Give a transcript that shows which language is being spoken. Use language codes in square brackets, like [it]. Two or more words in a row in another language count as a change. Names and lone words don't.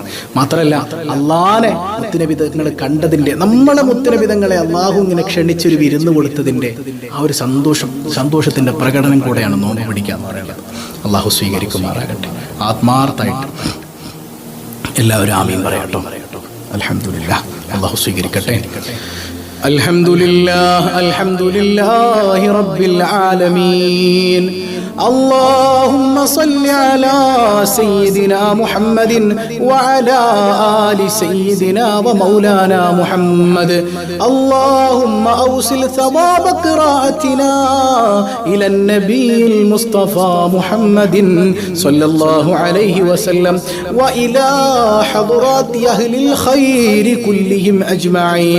[ml] മാത്രമല്ല, അള്ളാനെ മുത്തുനബിതങ്ങൾ കണ്ടതിന്റെ, നമ്മളെ മുത്തുനബിതങ്ങളെ അള്ളാഹു ഇങ്ങനെ ക്ഷണിച്ചൊരു വിരുന്ന് കൊടുത്തതിന്റെ ആ ഒരു സന്തോഷത്തിന്റെ പ്രകടനം കൂടെയാണ് നോമ്പ് പിടിക്കുക എന്ന് പറയുന്നത്. അള്ളാഹു സ്വീകരിക്കുമാറാകട്ടെ. ആത്മാർത്ഥമായിട്ട് എല്ലാവരും ആമീൻ പറയട്ടോ. അൽഹംദുലില്ലാഹ്. അള്ളാഹു സ്വീകരിക്കട്ടെ. [ar] الحمد لله رب العالمين. اللهم صل على سيدنا محمد وعلى آل سيدنا ومولانا محمد. اللهم أوصل ثواب قراءتنا إلى النبي المصطفى محمد صلى الله عليه وسلم وإلى حضرات أهل الخير كلهم أجمعين.